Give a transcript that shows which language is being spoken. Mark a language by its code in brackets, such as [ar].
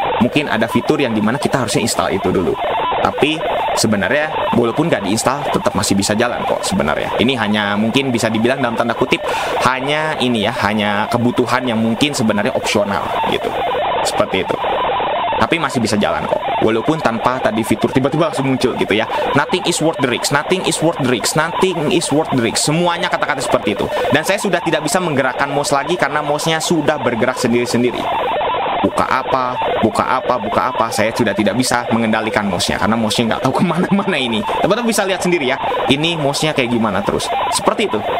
[id] Mungkin ada fitur yang dimana kita harusnya install itu dulu. Tapi sebenarnya walaupun nggak diinstal tetap masih bisa jalan kok sebenarnya. Ini hanya mungkin bisa dibilang dalam tanda kutip hanya ini ya, hanya kebutuhan yang mungkin sebenarnya opsional gitu. Seperti itu. Tapi masih bisa jalan kok. Walaupun tanpa tadi fitur tiba-tiba langsung muncul gitu ya. [en] Nothing is worth the risk, nothing is worth the risk, nothing is worth the risk. [id] Semuanya kata-kata seperti itu. Dan saya sudah tidak bisa menggerakkan mouse lagi karena mouse-nya sudah bergerak sendiri-sendiri. Buka apa, saya sudah tidak bisa mengendalikan mouse-nya karena mouse-nya nggak tahu kemana-mana ini. Teman-teman bisa lihat sendiri ya, ini mouse-nya kayak gimana terus. Seperti itu.